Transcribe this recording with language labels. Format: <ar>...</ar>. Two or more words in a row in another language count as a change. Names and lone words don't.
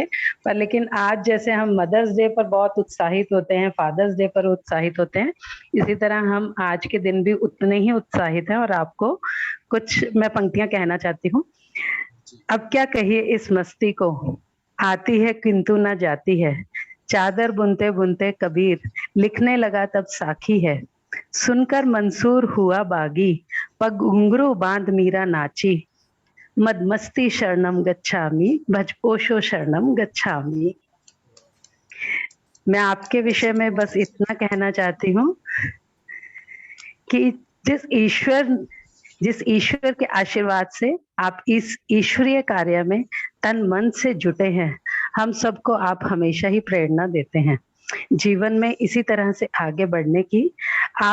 <hi>पर लेकिन आज जैसे हम मदर्स डे पर बहुत उत्साहित होते हैं, फादर्स डे पर उत्साहित होते हैं, इसी तरह हम आज के दिन भी उतने ही उत्साहित हैं और आपको कुछ मैं पंक्तियां कहना चाहती हूँ। अब क्या कहिए इस मस्ती को, आती है किंतु ना जाती है, चादर बुनते बुनते कबीर लिखने लगा तब साखी है, सुनकर मंसूर हुआ बागी, पग घुंघरू बांध मीरा नाची,</hi> <pi>मदमस्ती शरणम गच्छामि, भजपोषो शरणम गच्छामि।</pi> <hi>मैं आपके विषय में बस इतना कहना चाहती हूँ कि जिस ईश्वर के आशीर्वाद से आप इस ईश्वरीय कार्य में तन मन से जुटे हैं, हम सबको आप हमेशा ही प्रेरणा देते हैं जीवन में इसी तरह से आगे बढ़ने की।</hi>